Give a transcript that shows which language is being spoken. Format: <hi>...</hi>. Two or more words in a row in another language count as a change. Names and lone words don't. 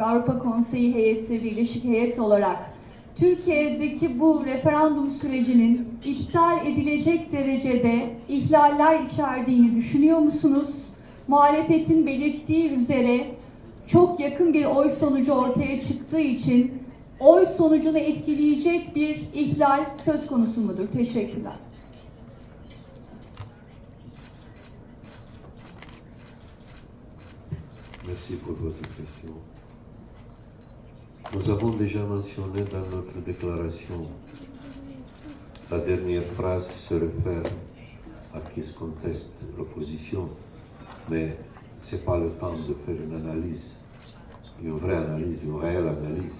<tr>Avrupa Konseyi heyeti, Birleşik Heyet olarak Türkiye'deki bu referandum sürecinin iptal edilecek derecede ihlaller içerdiğini düşünüyor musunuz? Muhalefetin belirttiği üzere çok yakın bir oy sonucu ortaya çıktığı için oy sonucunu etkileyecek bir ihlal söz konusu mudur? Teşekkürler.</tr> <fr>Merci pour votre question. Nous avons déjà mentionné dans notre déclaration, la dernière phrase se réfère à qui se conteste l'opposition, mais ce n'est pas le temps de faire une analyse, une vraie analyse, une réelle analyse.</fr>